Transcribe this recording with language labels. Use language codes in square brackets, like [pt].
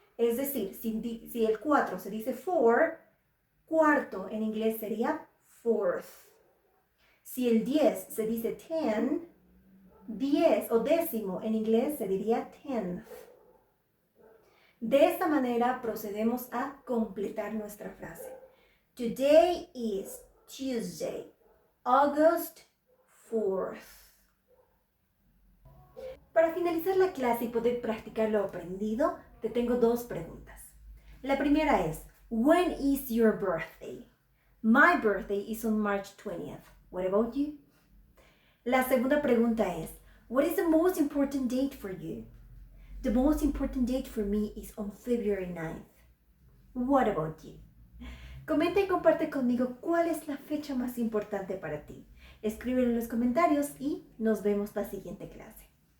[es] Es decir, si el 4 se dice 4, cuarto en inglés sería fourth. Si el 10 se dice 10, 10 o décimo en inglés se diría tenth. De esta manera procedemos a completar nuestra frase. [en] Today is Tuesday, August 4th. [es] Para finalizar la clase y poder practicar lo aprendido, te tengo dos preguntas. La primera es, [en] when is your birthday? My birthday is on March 20th. What about you? [es] La segunda pregunta es, [en] what is the most important date for you? The most important date for me is on February 9th. What about you? [es] Comenta y comparte conmigo cuál es la fecha más importante para ti. Escríbelo en los comentarios y nos vemos la siguiente clase.